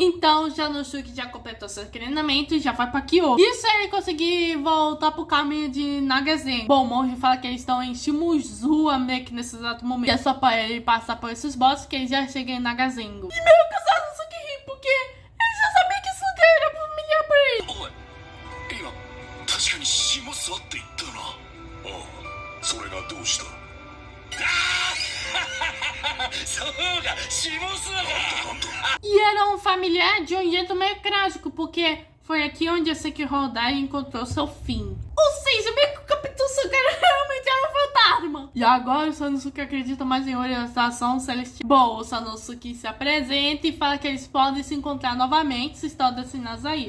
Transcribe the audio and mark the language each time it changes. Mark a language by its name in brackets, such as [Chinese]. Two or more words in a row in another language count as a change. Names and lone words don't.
[Portuguese] Então Sanosuke já completou seu treinamento e já vai pra Kyoto. Isso é ele conseguir voltar pro caminho de Nagazengo. Bom, o monge fala que eles estão em Shimuzua meio que nesse exato momento. E é só pra ele passar por esses bosses que ele já chega em Nagazengo. E meio que o Sanosuke ri porque ele já sabia que esse lugar era familiar pra ele. [Japanese] おい、今確かに下座って言ったな。ああ、それがどうした？そうだ、下座だ。なんだ。 [Portuguese] E era um familiar de um jeito meio trágico, porque foi aqui onde a Sekiro Dai encontrou seu fim. Ou seja, meio que o Capitão Sagara realmente era um fantasma. E agora o Sanosuke acredita mais em orientação celestial. Bom, o Sanosuke se apresenta e fala que eles podem se encontrar novamente se estão destinados a ir.